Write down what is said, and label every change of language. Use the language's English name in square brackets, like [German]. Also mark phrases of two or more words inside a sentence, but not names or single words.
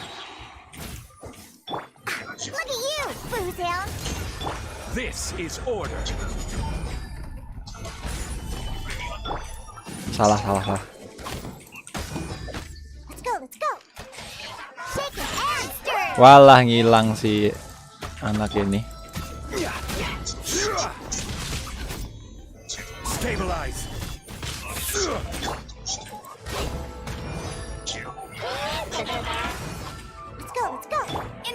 [English] Look at you, Boozound. This is order. [Indonesian] Salah. [English] Let's go. Shake it and stir. [Indonesian] Walah ngilang si anak ini. [English] Stabilize. Let's go.